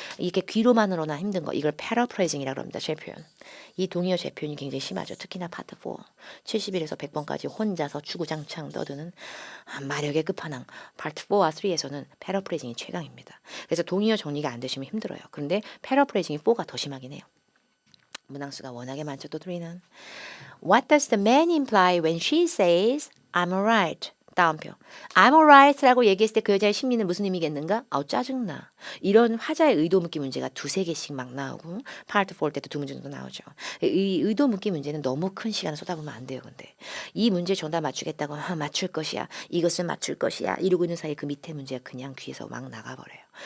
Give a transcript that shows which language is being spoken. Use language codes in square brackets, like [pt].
[ko] 이게 귀로만으로나 힘든 거. 이걸 paraphrasing이라고 합니다. 제 표현. 이 동의어 제 표현이 굉장히 심하죠. 특히나 파트 4. 71에서 100번까지 혼자서 주구장창 떠드는 마력의 끝판왕. 파트 4와 3에서는 paraphrasing이 최강입니다. 그래서 동의어 정리가 안 되시면 힘들어요. 그런데 paraphrasing이 4가 더 심하긴 해요. 문항수가 워낙에 많죠. 또 3는 [en] What does the man imply when she says I'm alright? [ko] 다음표. [en] I'm alright [ko] 라고 얘기했을 때 그 여자의 심리는 무슨 의미겠는가? 아우 짜증나. 이런 화자의 의도 묻기 문제가 두세 개씩 막 나오고 파트 4 때도 두 문제 정도 나오죠. 이 의도 묻기 문제는 너무 큰 시간을 쏟아보면 안 돼요. 근데 이 문제 정답 맞추겠다고 맞출 것이야. 이것을 맞출 것이야. 이러고 있는 사이에 그 밑에 문제가 그냥 귀에서 막 나가버려요.